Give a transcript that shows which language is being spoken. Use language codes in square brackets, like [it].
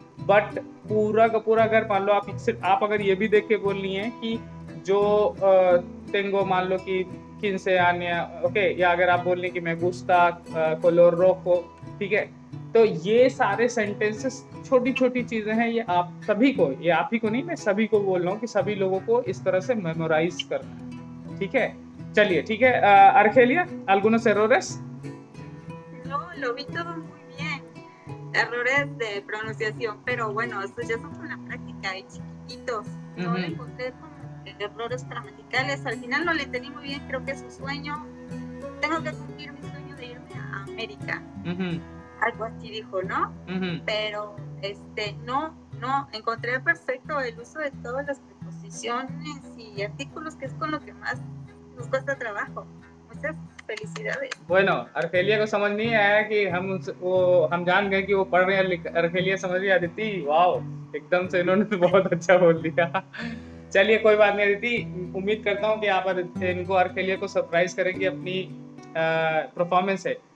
[hi] But पूरा का पूरा अगर मान लो आप अगर ये भी देख के बोल रही हैं कि जो टेंगो मान लो कि किनसे आनिया, ओके, या अगर आप बोल रही कि [es] मैं गुस्ता कोलोर रोको, [hi] ठीक है, तो ये सारे सेंटेंसेस छोटी छोटी चीजें हैं, ये आप सभी को, ये आप ही को नहीं, मैं सभी को बोल रहा हूँ कि सभी लोगों को इस तरह से मेमोराइज करना है, ठीक है? चलिए ठीक है, Argelia, [es] ¿algunos errores? No, lo vi todo muy bien. Errores de pronunciación, pero bueno, estos ya son con la práctica y chiquititos. No le encontré como errores gramaticales. Al final lo le entendí muy bien. Creo que su sueño, tengo que cumplir mi sueño de irme a América. Algo así dijo, ¿no? Pero no, encontré perfecto el uso de todas las preposiciones y artículos, que es con lo que más nos cuesta trabajo. Muchas felicidades. [hi] Bueno, Argelia को समझ नहीं आया कि हम जान गए कि वो पढ़ रहे हैं, Argelia समझ रही है। अदिति, वाओ, एकदम से इन्होंने बहुत अच्छा बोल दिया। चलिए कोई बात नहीं अदिति, उम्मीद करता हूँ कि आप इनको Argelia को सरप्राइज करेंगे अपनी परफॉर्मेंस से।